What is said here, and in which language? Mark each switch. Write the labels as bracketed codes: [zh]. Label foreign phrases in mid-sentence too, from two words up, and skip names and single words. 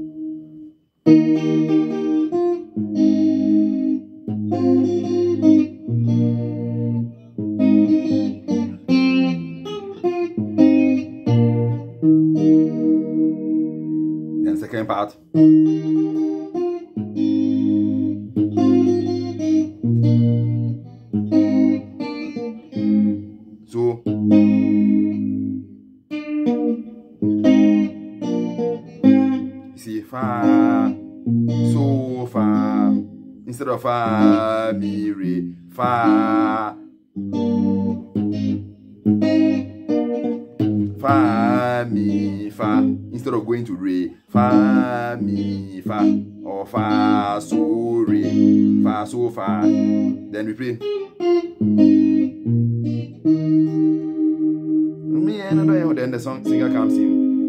[en] Then second part. So see, fa, so, fa, instead of fa, mi, re, fa, fa, mi, fa, instead of going to re, fa, mi, fa, or fa, so, re, fa, so, fa, then we play. Then the singer comes in.